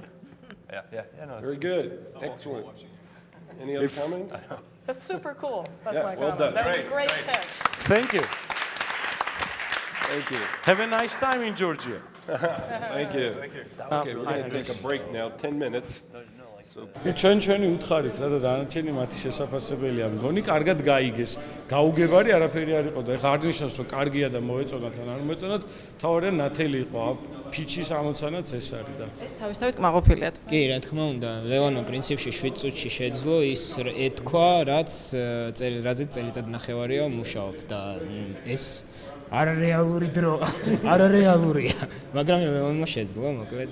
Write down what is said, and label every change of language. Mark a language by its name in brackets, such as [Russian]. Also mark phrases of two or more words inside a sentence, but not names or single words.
[English] Yeah. No, it's Very good. Excellent. Any other comments? That's super cool. That's Yeah, my well comment. done. That was a great pitch. thank you. Thank you. Have a nice time in Georgia. Thank you. Okay, we're going to take a break now, 10 minutes. [Georgian] ჩვენი უთხარით რა და დანარჩენი მათი შესაძლებელია მგონი კარგად გაიგეს გაუგებარი არაფერი არ იყო და ეხლა აღნიშნავს რომ კარგია და მოეწონათ ან არ მოეწონათ თავარია ნათელი იყო ფიჩის ამოცანაც ეს არის და ეს თავისთავად კმაყოფილიათ. კი, რა თქმა უნდა, ლევანო პრინციპში 7 წუთში შეძლო ის ეთქვა, რაც რაზეც წელიწად ნახევარია მუშაობთ და ეს არარეალური დრო, არარეალურია, მაგრამ ლევანმა შეძლო, მოკლედ.